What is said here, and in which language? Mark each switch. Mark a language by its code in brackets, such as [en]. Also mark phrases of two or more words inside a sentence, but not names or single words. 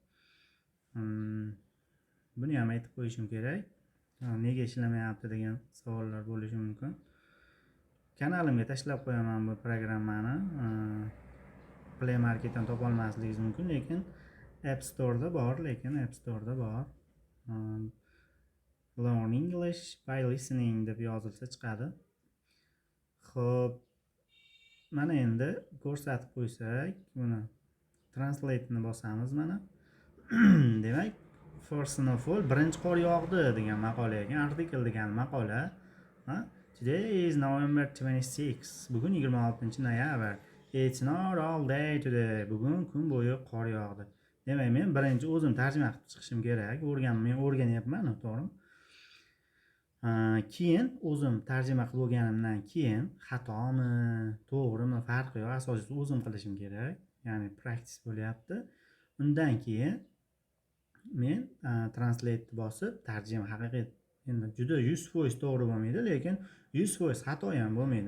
[uz] Buni ham aytib qo'yishim kerak. Nega ishlamayapti degan savollar bo'lishi mumkin. Kanalimga tashlab qo'yaman bu programmani. Play Marketdan topa olmasligingiz mumkin, lekin App Store'da bor. Learn English by listening deb yozilsa chiqadi. Xo'p, mana endi ko'rsatib qo'ysak, buni translate'ni bosamiz mana. Demak, [en] first of all, [uz] birinchi qor yog'di degan maqola ekan, artikel degan maqola. [en] Today is November 26. [uz] Bugun 26-noyabr. [en] It's not all day today. [uz] Bugun kun bo'yi qor yog'di. Demak, men birinchi o'zim tarjima qilib chiqishim kerak. Men o'rganyapman, to'g'rimi? Keyin o'zim tarjima qilib bo'lganimdan keyin xatomi, to'g'rimi, farqi yo'q, asosiysi o'zim qilishim kerak. Ya'ni practice bo'lyapti. Undan keyin men translate bosib tarjima haqiqiy endi juda 100% to'g'ri bo'lmaydi, lekin 100% xato ham bo'lmaydi.